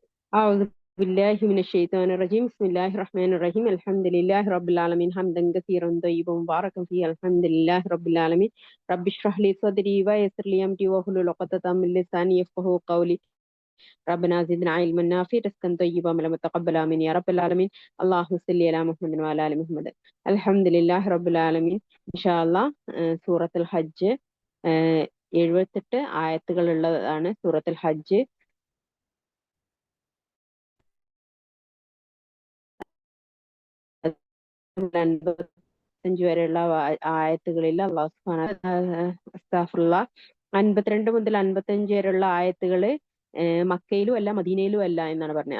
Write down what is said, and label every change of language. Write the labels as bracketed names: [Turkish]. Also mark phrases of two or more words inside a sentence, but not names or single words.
[Arabic] أعوذ بالله من الشيطان الرجيم بسم الله الرحمن الرحيم الحمد لله رب العالمين حمدا كثيرا طيبا مباركا فيه الحمد لله رب العالمين رب اشرح لي صدري ويسر لي أمري واحلل عقدة من لساني يفقهوا قولي ربنا زدنا علما نافعا رزقا طيبا عملا متقبلا آمين يا رب العالمين اللهم صل على محمد وعلى آل محمد الحمد لله رب العالمين إن شاء الله [Malayalam] സൂറത്തുൽ ഹജ്ജ് 78 ആയത്തുകളുള്ളതാണ് സൂറത്തുൽ ഹജ്ജ്. 55 വരെയുള്ള ആയത്തുകളിൽ [Arabic] الله سبحانه [Malayalam] 52 മുതൽ 55 വരെയുള്ള ആയത്തുകള് മക്കയിലും അല്ല മദീനയിലും അല്ല എന്നാണ് പറഞ്ഞത്.